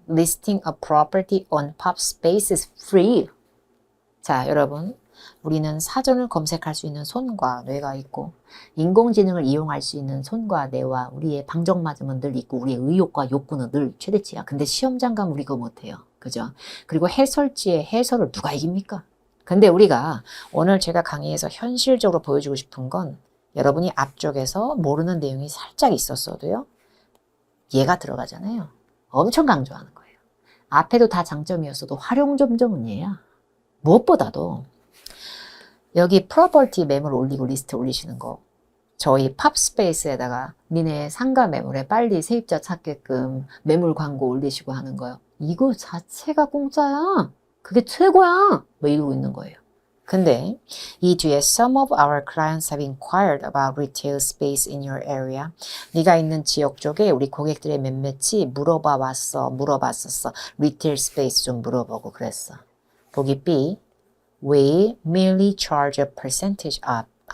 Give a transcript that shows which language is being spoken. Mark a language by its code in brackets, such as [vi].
[en] Listing a property on pop space is free. [ko] 자, 여러분. 우리는 사전을 검색할 수 있는 손과 뇌가 있고, 인공지능을 이용할 수 있는 손과 뇌와 우리의 방정맞음은 늘 있고, 우리의 의욕과 욕구는 늘 최대치야. 근데 시험장 가면 우리 그거 못해요. 그죠? 그리고 해설지의 해설을 누가 이깁니까? 근데 우리가 오늘 제가 강의에서 현실적으로 보여주고 싶은 건, 여러분이 앞쪽에서 모르는 내용이 살짝 있었어도요, 얘가 들어가잖아요. 엄청 강조하는 거예요. 앞에도 다 장점이었어도 활용점정은 얘야. 무엇보다도 여기 프로퍼티 매물 올리고 리스트 올리시는 거, 저희 팝스페이스에다가 니네 상가 매물에 빨리 세입자 찾게끔 매물 광고 올리시고 하는 거요. 이거 자체가 공짜야. 그게 최고야. 뭐 이러고 있는 거예요. 근데 이 뒤에 [en] some of our clients have inquired about retail space in your area. [ko] 네가 있는 지역 쪽에 우리 고객들의 몇몇이 물어봤었어. 리테일 스페이스 좀 물어보고 그랬어. 보기 B. [en] We merely charge a percentage of.